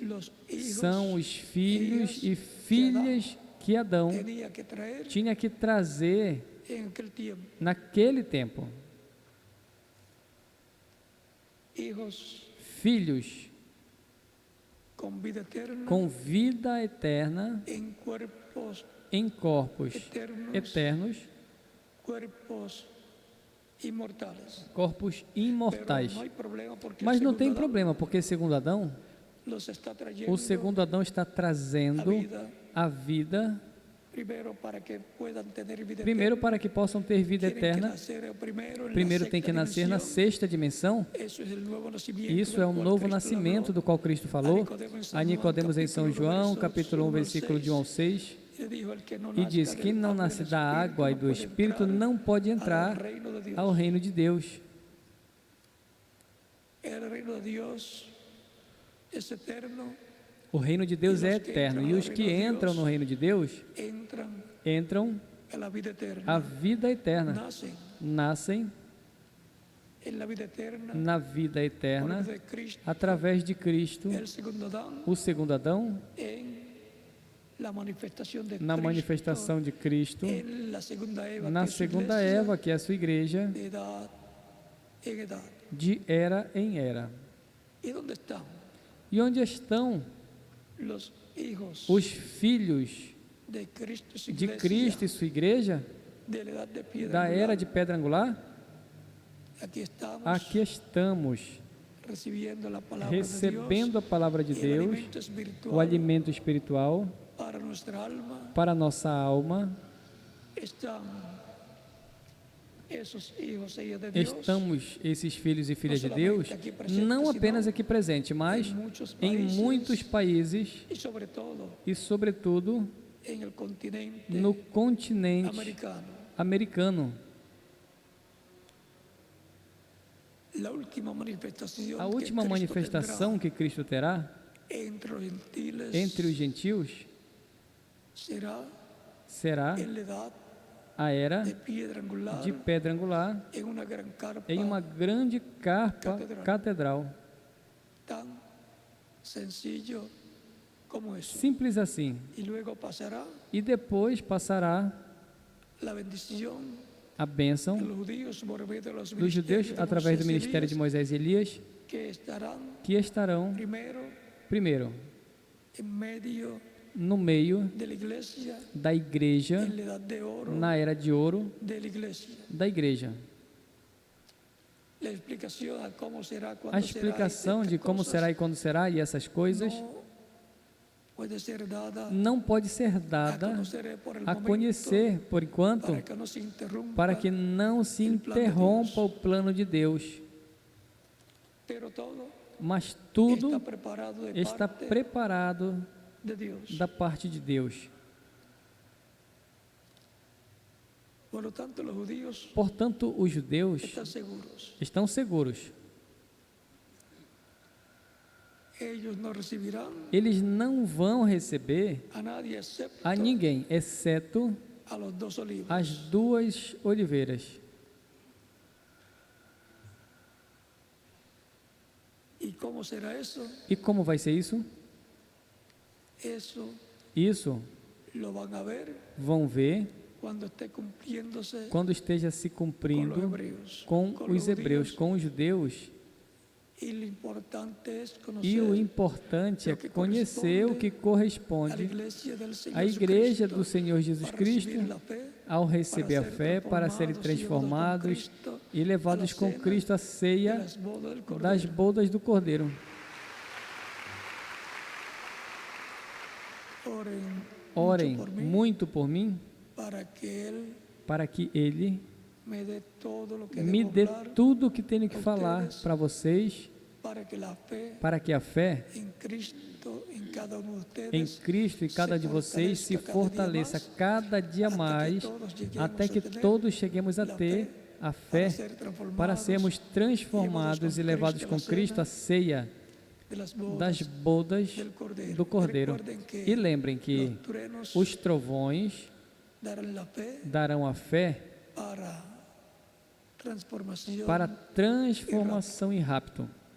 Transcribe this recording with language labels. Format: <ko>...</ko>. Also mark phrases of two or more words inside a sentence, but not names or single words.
<es>los hijos</es> <pt>são os filhos e filhas que Adão</pt> <es>tenía que traer</es> <pt>tinha que trazer</pt> <es>en aquel tiempo.</es> <pt>naquele tempo.</pt> <es>Hijos</es> <pt>Filhos</pt> <es>con vida eterna,</es> <pt>com vida eterna</pt> <es>en cuerpos</es> <pt>em corpos eternos,</pt> <es>cuerpos inmortales.</es> <pt>corpos imortais.</pt> <es>Pero no hay problema porque</es> <pt>Mas</pt> <es>el</es> <pt>não tem</pt> <es>segundo Adán</es> <pt>problema, porque segundo Adão,</pt> <es>los está trayendo</es> <pt>o segundo Adão está trazendo a vida,</pt> <es>primero para que puedan tener vida</es> <pt>primeiro</pt> <es>eterna.</es> <pt>para que possam ter vida</pt> <es>Tienen que</es> <pt>eterna.</pt> <es>nacer primero en la</es> <pt>Primeiro tem</pt> <es>sexta</es> <pt>que nascer na</pt> <es>dimensión.</es> <pt>sexta dimensão.</pt> <es>Eso es el nuevo nacimiento</es> <pt>Isso</pt> <es>del</es> <pt>é um</pt> <es>cual</es> <pt>novo</pt> <es>Cristo</es> <pt>nascimento</pt> <es>habló.</es> <pt>do qual Cristo falou a Nicodemos em São João, capítulo 1, versículo de 1 ao 6,</pt> <es>Y dijo, el que no</es> <pt>e</pt> <es>nazca</es> <pt>diz:</pt> <es>del</es> <pt>quem não</pt> <es>agua y</es> <pt>nasce</pt> <es>del</es> <pt>da</pt> <es>Espíritu</es> <pt>água e</pt> <es>no</es> <pt>do</pt> <es>puede</es> <pt>Espírito</pt> <es>entrar</es> <pt>não pode</pt> <es>al</es> <pt>entrar</pt> <es>reino de Dios.</es> <pt>ao reino de Deus.</pt> <es>El reino de Dios es eterno,</es> <pt>O reino de Deus é eterno, e os que entram no reino de Deus</pt> <es>entran</es> <pt>entram</pt> <es>a la vida eterna.</es> <pt>a vida eterna,</pt> <es>Nacen</es> <pt>nascem</pt> <es>en la vida eterna</es> <pt>na vida</pt> <es>por</es> <pt>eterna</pt> <es>medio de Cristo.</es> <pt>através de Cristo,</pt> <es>El segundo Adán</es> <pt>o segundo Adão,</pt> <es>en la manifestación de</es> <pt>na</pt> <es>Cristo,</es> <pt>manifestação de Cristo,</pt> <es>en la segunda Eva,</es> <pt>na</pt> <es>que es su</es> <pt>segunda</pt> <es>iglesia,</es> <pt>Eva, que é a sua igreja,</pt> <es>de edad en edad.</es> <pt>de era em era.</pt> <es>¿Y dónde están</es> <pt>E onde estão</pt> <es>los hijos</es> <pt>os filhos</pt> <es>de Cristo y su</es> <pt>de</pt> <es>iglesia,</es> <pt>Cristo e sua igreja,</pt> <es>de la edad de piedra</es> <pt>da</pt> <es>angular?</es> <pt>era de pedra angular?</pt> <es>Aquí estamos</es> <pt>Aqui estamos,</pt> <es>recibiendo la palabra de</es> <pt>recebendo a</pt> <es>Dios,</es> <pt>palavra de</pt> <es>el</es> <pt>Deus,</pt> <es>alimento espiritual</es> <pt>o alimento espiritual</pt> <es>para nuestra alma.</es> <pt>para a nossa alma.</pt> <es>Están esos hijos e hijas de Dios</es> <pt>Estamos, esses filhos e filhas de não Deus, somente aqui presente, não apenas senão aqui presente, mas em em muitos países</pt> <es>y sobre todo</es> <pt>e, sobretudo,</pt> <es>en el continente</es> <pt>no continente</pt> <es>americano.</es> <pt>americano.</pt> <es>La última manifestación</es> <pt>A</pt> <es>que</es> <pt>última</pt> <es>Cristo</es> <pt>manifestação que Cristo terá</pt> <es>tendrá entre los gentiles</es> <pt>entre os gentios</pt> <es>será</es> <pt>será</pt> <es>en la edad</es> <pt>a era</pt> <es>de piedra angular</es> <pt>de pedra angular</pt> <es>en una gran carpa</es> <pt>em uma grande carpa catedral.</pt> <es>tan sencillo como eso.</es> <pt>Simples assim.</pt> <es>Y luego pasará</es> <pt>E depois passará</pt> <es>la bendición</es> <pt>a bênção</pt> <es>de los judíos por medio de los</es> <pt>dos judeus</pt> <es>ministerios de</es> <pt>através do</pt> <es>Moisés y</es> <pt>ministério de</pt> <es>Elías,</es> <pt>Moisés e Elias,</pt> <es>que estarán</es> <pt>que estarão,</pt> <es>primero</es> <pt>primeiro,</pt> <es>en medio</es> <pt>no meio</pt> <es>de la iglesia,</es> <pt>da igreja,</pt> <es>en la edad de oro</es> <pt>na era de ouro</pt> <es>de la iglesia.</es> <pt>da igreja.</pt> <es>La explicación a cómo será, cuándo</es> <pt>A será, explicação</pt> <es>estas</es> <pt>de como</pt> <es>cosas</es> <pt>será e quando será e essas coisas</pt> <es>no puede ser dada</es> <pt>não pode ser</pt> <es>a</es> <pt>dada</pt> <es>conocer por el</es> <pt>a</pt> <es>momento,</es> <pt>conhecer por enquanto,</pt> <es>para que no se interrumpa,</es> <pt>para que não se interrompa o plano de Deus.</pt> <es>pero todo</es> <pt>Mas tudo</pt> <es>está preparado de</es> <pt>está</pt> <es>parte</es> <pt>preparado</pt> <es>de Dios.</es> <pt>da parte de Deus.</pt> <es>Por lo tanto, los judíos</es> <pt>Portanto, os judeus</pt> <es>están seguros.</es> <pt>estão seguros.</pt> <es>Ellos no recibirán</es> <pt>Eles não vão receber</pt> <es>a nadie excepto</es> <pt>a ninguém, exceto</pt> <es>a los dos olivos.</es> <pt>as duas oliveiras.</pt> <es>¿Y cómo será eso?</es> <pt>E como vai ser isso?</pt> <es>Eso</es> <pt>Isso</pt> <es>lo van a ver</es> <pt>vão ver</pt> <es>cuando esté cumpliéndose</es> <pt>quando esteja se</pt> <es>con los</es> <pt>cumprindo</pt> <es>hebreos.</es> <pt>com</pt> <es>Con</es> <pt>os</pt> <es>los</es> <pt>hebreus,</pt> <es>judíos.</es> <pt>com os judeus.</pt> <es>Y lo importante es</es> <pt>E</pt> <es>conocer</es> <pt>o importante é conhecer o que</pt> <es>a la</es> <pt>corresponde</pt> <es>iglesia del Señor</es> <pt>à igreja</pt> <es>Jesucristo</es> <pt>do Senhor Jesus</pt> <es>para</es> <pt>Cristo</pt> <es>recibir la fe,</es> <pt>ao receber a fé para serem transformados e levados com Cristo à ceia</pt> <es>las bodas del Cordero.</es> <pt>das bodas do Cordeiro.</pt> <es>Oren</es> <pt>Orem</pt> <es>mucho por mí,</es> <pt>muito por mim,</pt> <es>para que Él</es> <pt>para que Ele</pt> <es>me dé todo lo que</es> <pt>me</pt> <es>debo</es> <pt>dê</pt> <es>hablar,</es> <pt>tudo o que tenho que falar para vocês,</pt> <es>para que a fe</es> <pt>para que a fé</pt> <es>en Cristo en cada uno de</es> <pt>em</pt> <es>ustedes</es> <pt>Cristo e cada de vocês se fortaleça cada dia mais, até que todos cheguemos a ter a fé para sermos transformados e levados com Cristo à ceia das bodas do Cordeiro. E lembrem que os trovões darão a fé para transformação e rapto.</pt>